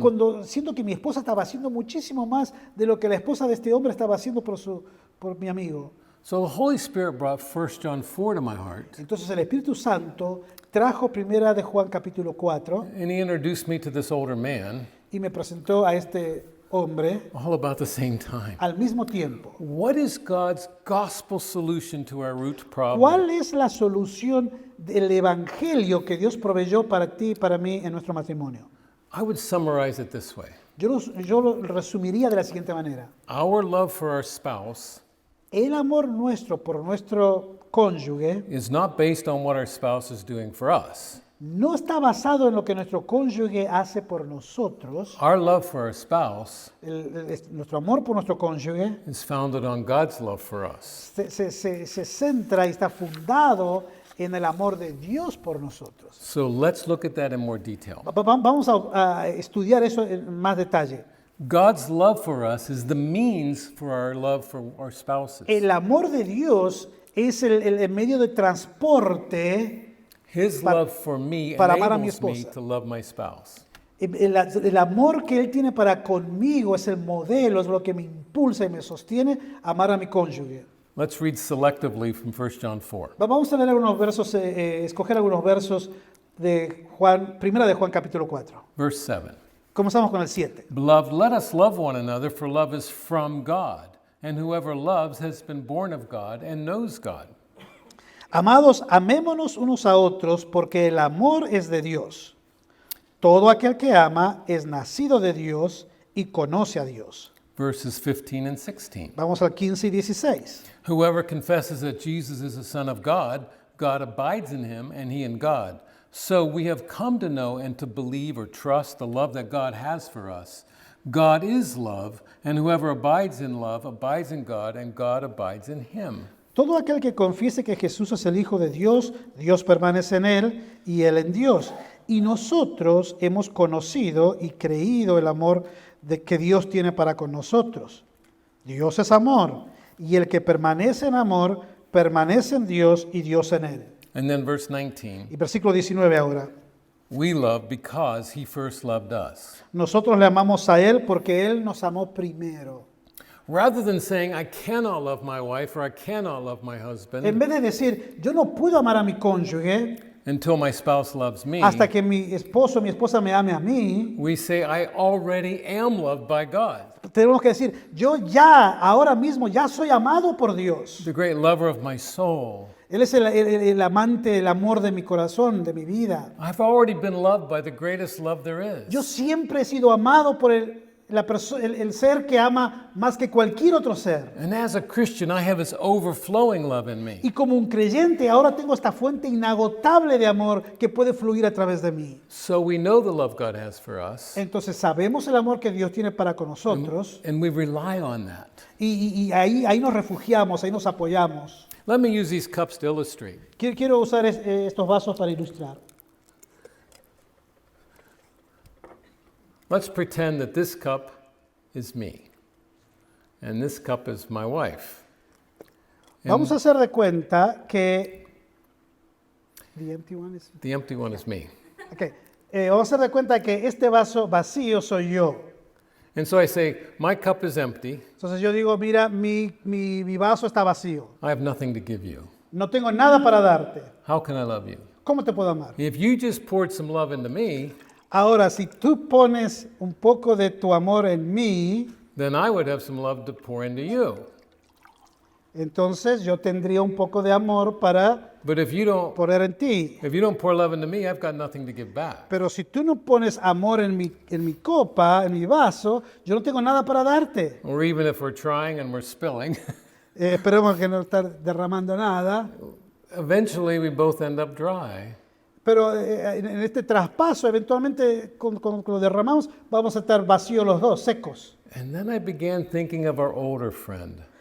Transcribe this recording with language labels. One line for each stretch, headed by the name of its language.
Spanish: cuando siento que mi esposa estaba haciendo muchísimo más de lo que la esposa de este hombre estaba haciendo por mi amigo.
English: So the Holy Spirit brought 1 John 4 to my heart,
Spanish: Entonces el Espíritu Santo trajo Primera de Juan capítulo 4
English: and he introduced me to this older man
Spanish: y me presentó a este hombre
English: all about the same time.
Spanish: al mismo tiempo.
English: What is God's gospel solution to our root problem?
Spanish: ¿Cuál es la solución del evangelio que Dios proveyó para ti y para mí en nuestro matrimonio?
English: I would summarize it this way.
Spanish: Yo lo resumiría de la siguiente manera.
English: Our love for our spouse
Spanish: El amor nuestro por nuestro cónyuge
English: is not based on what our spouse is doing for us.
Spanish: no está basado en lo que nuestro cónyuge hace por nosotros.
English: Our love for our spouse
Spanish: Nuestro amor por nuestro cónyuge
English: is founded on God's love for us.
Spanish: se centra y está fundado en el amor de Dios por nosotros.
English: So let's look at that in more detail.
Spanish: Vamos a estudiar eso en más detalle.
English: God's love for us is the means for our love for our spouses.
Spanish: El amor de Dios es el medio de transporte.
English: His love for me
Spanish: para amar a mi
English: enables me
Spanish: esposa.
English: to love my spouse.
Spanish: El amor que Él tiene para conmigo es el modelo, es lo que me impulsa y me sostiene a amar a mi cónyuge.
English: Let's read selectively from 1 John 4.
Spanish: Vamos a leer algunos versos, escoger algunos versos de Juan, primera de Juan capítulo 4.
English: Verse 7.
Spanish: Comenzamos con el 7.
English: Beloved, let us love one another, for love is from God. And whoever loves has been born of God and knows God.
Spanish: Amados, amémonos unos a otros, porque el amor es de Dios. Todo aquel que ama es nacido de Dios y conoce a Dios.
English: Verses 15 and 16.
Spanish: Vamos al 15 y 16.
English: Whoever confesses that Jesus is the Son of God, God abides in him and he in God. So we have come to know and to believe or trust the love that God has for us. God is love, and whoever abides in love abides in God, and God abides in him.
Spanish: Todo aquel que confiese que Jesús es el Hijo de Dios, Dios permanece en él y él en Dios. Y nosotros hemos conocido y creído el amor que Dios tiene para con nosotros. Dios es amor, y el que permanece en amor, permanece en Dios y Dios en él.
English: And then verse 19,
Spanish: Y versículo 19 ahora.
English: we love because he first loved us.
Spanish: Nosotros le amamos a él porque él nos amó primero.
English: Rather than saying, I cannot love my wife or I cannot love my husband
Spanish: En vez de decir, yo no puedo amar a mi cónyuge
English: until my spouse loves me,
Spanish: hasta que mi esposo o mi esposa me ame a mí,
English: we say, I already am loved by God,
Spanish: tenemos que decir, yo ya, ahora mismo, ya soy amado por Dios.
English: the great lover of my soul.
Spanish: Él es el amante, el amor de mi corazón, de mi vida.
English: I've already been loved by the greatest love there is.
Spanish: Yo siempre he sido amado por el ser que ama más que cualquier otro ser.
English: And as a Christian, I have this overflowing love in me.
Spanish: Y como un creyente, ahora tengo esta fuente inagotable de amor que puede fluir a través de mí.
English: So we know the love God has for us,
Spanish: Entonces sabemos el amor que Dios tiene para con nosotros
English: and we rely on that.
Spanish: y ahí nos refugiamos, ahí nos apoyamos.
English: Let me use these cups to illustrate.
Spanish: Quiero usar estos vasos para ilustrar.
English: Let's pretend that this cup is me, and this cup is my wife.
Spanish: Vamos a hacer de cuenta que...
English: The empty one is... The empty one is me. Okay.
Spanish: Vamos a hacer de cuenta que este vaso vacío soy yo.
English: And so I say, my cup is empty.
Spanish: Entonces yo digo, mira, mi vaso está vacío.
English: I have nothing to give you.
Spanish: No tengo nada para darte.
English: How can I love you?
Spanish: ¿Cómo te puedo amar?
English: If you just poured some love into me,
Spanish: Ahora, si tú pones un poco de tu amor en mí,
English: then I would have some love to pour into you.
Spanish: entonces yo tendría un poco de amor para
English: But if you
Spanish: poner en ti.
English: don't pour love into me, I've got nothing to give back.
Spanish: Pero si tú no pones amor en mi copa, en mi vaso, yo no tengo nada para darte.
English: Or even if we're trying and we're spilling,
Spanish: Esperemos que no estar derramando nada.
English: eventually we both end up dry.
Spanish: Pero en este traspaso, eventualmente, cuando lo derramamos, vamos a estar vacíos los dos, secos.
English: And then I began thinking of our older friend.